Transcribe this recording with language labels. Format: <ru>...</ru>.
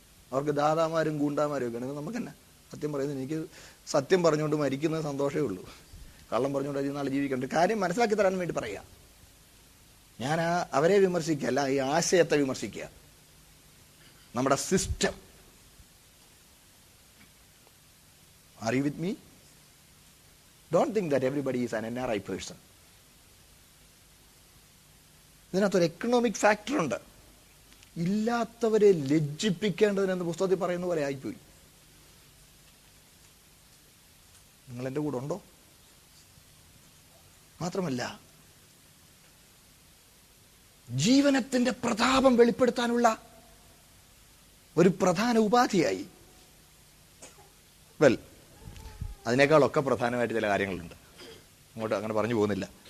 <ml>അവർക്ക് ദാതാമാരും ഗൂണ്ടാമാരും ഒക്കെ ആണെങ്കിൽ നമുക്ക് തന്നെ സത്യം പറയുന്നത്, എനിക്ക് സത്യം പറഞ്ഞുകൊണ്ട് മരിക്കുന്ന സന്തോഷമേ ഉള്ളൂ. കള്ളം പറഞ്ഞുകൊണ്ട് അതിൽ നാളെ ജീവിക്കേണ്ട കാര്യം മനസ്സിലാക്കി തരാൻ വേണ്ടി പറയാ. ഞാൻ അവരെ വിമർശിക്കുകയല്ല, ഈ ആശയത്തെ വിമർശിക്കുക, നമ്മുടെ system.</ml> <en>Are you with me? Don't think that everybody is an NRI person.</en> <ml>ഇതിനകത്തൊരു എക്കണോമിക് ഫാക്ടർ ഉണ്ട്. ഇല്ലാത്തവരെ ലജ്ജിപ്പിക്കേണ്ടതിനെന്ന് പുസ്തകത്തിൽ പറയുന്ന പോലെ ആയിപ്പോയി. നിങ്ങൾ എൻ്റെ കൂടെ ഉണ്ടോ? മാത്രമല്ല, ജീവനത്തിന്റെ പ്രതാപം വെളിപ്പെടുത്താനുള്ള ഒരു പ്രധാന ഉപാധിയായി, അതിനേക്കാളൊക്കെ പ്രധാനമായിട്ട് ചില കാര്യങ്ങളുണ്ട്, അങ്ങോട്ട് അങ്ങനെ പറഞ്ഞു പോകുന്നില്ല.</ml>